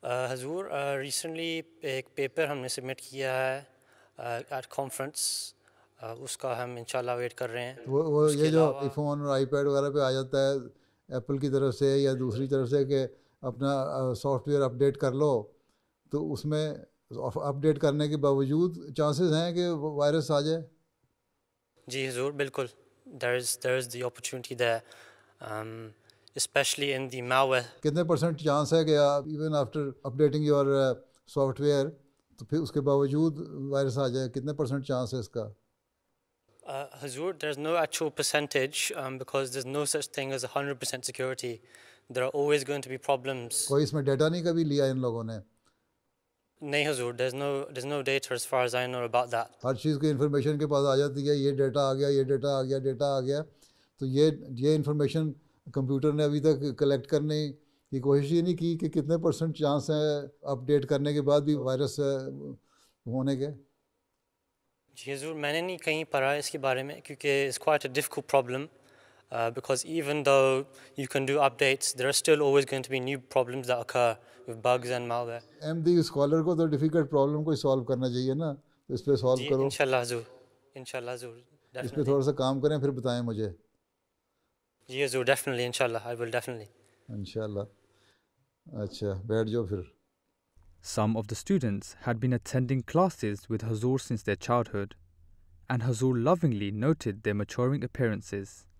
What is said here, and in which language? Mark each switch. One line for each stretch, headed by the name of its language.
Urdu: حضور ریسنٹلی ایک پیپر ہم نے سبمٹ کیا ہے ایٹ کانفرنس، اس کا ہم انشاءاللہ ویٹ کر رہے ہیں. وہ یہ جو آئی فون اور آئی پیڈ وغیرہ پہ آ جاتا ہے ایپل کی طرف سے یا دوسری طرف سے کہ اپنا سافٹ ویئر اپڈیٹ کر لو، تو اس میں اپڈیٹ کرنے کے باوجود چانسز ہیں کہ وائرس آ جائے. جی حضور بالکل
English: there is the opportunity there, especially in the malware.
Urdu: کتنے پرسنٹ چانس ہے کہ آپ
English: even after updating your software
Urdu: تو پھر اس کے باوجود وائرس آ جائے؟ کتنے پرسنٹ چانس ہے اس کا؟
English: Hazur, there's no actual percentage because there's no such thing as 100% security. There are always going to be problems.
Urdu: کوئی اس میں ڈیٹا نہیں کبھی لیا ان لوگوں نے؟ نہیں حضور,
English: there's no data as far as I know about that.
Urdu: ہر چیز کی انفارمیشن کے پاس آ جاتی ہے، یہ ڈیٹا آ گیا، یہ ڈیٹا آ گیا، ڈیٹا آ گیا، تو یہ انفارمیشن کمپیوٹر نے ابھی تک کلیکٹ کرنے کی کوشش ہی نہیں کی کہ کتنے پرسنٹ چانس ہیں اپڈیٹ کرنے کے بعد بھی وائرس ہونے کے؟ جی حضور میں نے نہیں کہیں پڑھا اس کے بارے میں، کیونکہ
English: it's quite a difficult problem because even though you can do updates, there are still always going to be new problems that occur with bugs and malware.
Urdu: MD scholar کو تو ڈیفیکلٹ پرابلم کو solve کرنا چاہیے نا، تو اس پہ solve کرو. انشاءاللہ حضور، انشاءاللہ حضور، اس پہ تھوڑا سا کام کریں پھر بتائیں مجھے. جی حضور ڈیفینیٹلی انشاءاللہ
English: I will definitely.
Urdu: انشاءاللہ. اچھا بیٹھ جاؤ پھر.
English: Some of the students had been attending classes with Hazur since their childhood, and Hazur lovingly noted their maturing appearances.